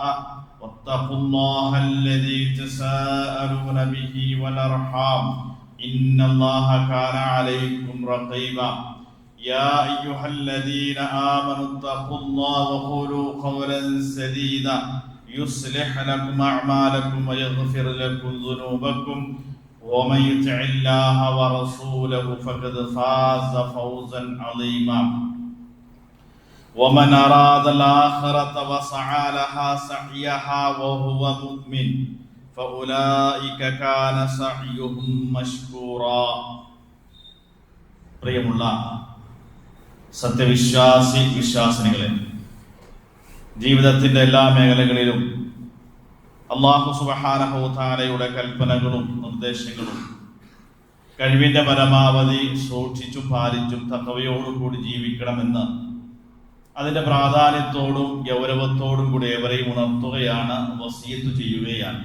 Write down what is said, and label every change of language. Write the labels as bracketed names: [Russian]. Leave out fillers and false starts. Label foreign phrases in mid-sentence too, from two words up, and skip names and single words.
[Arabic] واتقوا الله الذي تساءلون به والأرحام إن الله كان عليكم رقيبا يا أيها الذين آمنوا اتقوا الله وقولوا قولا سديدا يصلح لكم أعمالكم ويغفر لكم ذنوبكم ومن يطع الله ورسوله فقد فاز فوزا عظيما ومن أراد الآخرة وسعى لها سعيها وهو مؤمن فأولئك كان سعيهم مشكورا [Malayalam] പ്രിയമുള്ള സത്യവിശ്വാസി വിശ്വാസിനികളെ, ജീവിതത്തിന്റെ എല്ലാ മേഖലകളിലും [Arabic] الله سبحانه وتعالى [Malayalam] കൽപ്പനകളും നിർദ്ദേശങ്ങളും കഴിവിന്റെ പരമാവധി സൂക്ഷിച്ചും പാലിച്ചും തഖ്വയോടുകൂടി ജീവിക്കണമെന്ന് അതിന്റെ പ്രാധാന്യത്തോടും ഗൗരവത്തോടും കൂടി ഏവരെയും ഉണർത്തുകയാണ്, വസിയത്ത് ചെയ്യുകയാണ്.